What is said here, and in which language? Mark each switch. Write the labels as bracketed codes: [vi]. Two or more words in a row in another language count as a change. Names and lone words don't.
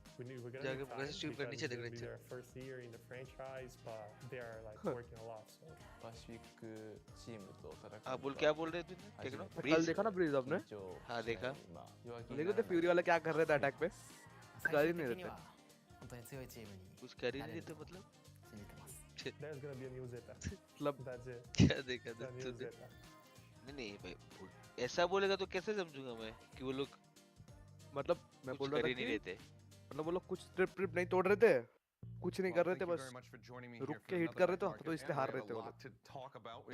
[en] We're gonna [hi] जाके [en] need [hi] मुझे [en] time [hi] स्ट्रीम कर नीचे [en] because [hi] देख [en] it's [hi] रहे [en] gonna be [hi] थे [en] their first year in the franchise, but they are like working a lot. So. [ja] パシフィックチームと戦う [hi] हाँ बोल क्या बोल रहे थे क्या करो कल देखा ना ब्रीज आपने? हाँ देखा देखो तो फ्यूरी वाला क्या कर रहे थे अटैक पे. कर ही नहीं रहे थे. [ja] 本当に強いチームに [hi] कुछ कर ही नहीं थे मतलब [ja] 信じてます。 [en] There's gonna be a new Zeta. [hi] मतलब [en] That's it. [hi] क्या देखा [en] The new [hi] तूने [en] Zeta. [hi] नहीं नहीं भाई ऐसा बोलेगा तो कैसे समझूंगा मैं कि वो लोग मतलब मैं कुछ बोल रहा कर था ही नहीं कि रहे थे मतलब वो लोग कुछ ट्रिप नहीं तोड़ रहे थे, कुछ नहीं कर रहे थे, बस रुक के हिट कर रहे थे तो इसलिए हार रहे थे वो लोग.